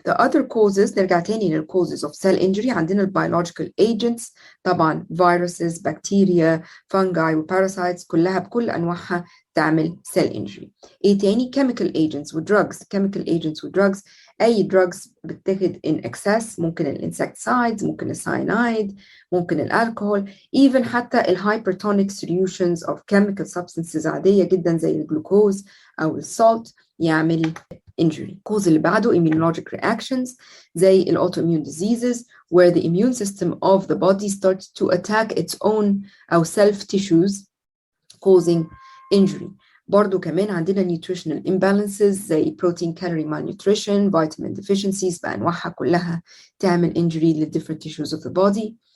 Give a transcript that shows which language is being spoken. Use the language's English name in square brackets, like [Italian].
[English] The other causes [Arabic] نرجع تاني [English] للcauses of cell injury. عندنا biological agents طبعا viruses bacteria fungi وparasites [Arabic] كلها بكل أنواعها تعمل [English] cell injury. [Arabic] ايه تاني؟ [English] chemical agents drugs. [Arabic] chemical agents drugs أي drugs بتتاخد [English] in excess، [Arabic] ممكن الانسكتسايدز، ممكن الساينايد، ممكن الالكحول، even حتى الهايبرتونيك solutions of chemical substances عادية جدا زي الجلوكوز أو السالت يعمل injury. الكوز اللي بعده [English] immunologic reactions زي autoimmune diseases where the immune system of the body starts to attack its own أو self tissues causing injury. [Arabic] برضو كمان عندنا [English] nutritional imbalances زي protein calorie malnutrition vitamin deficiencies [Arabic] بأنواعها كلها تعمل [English] injury لل different tissues of the body.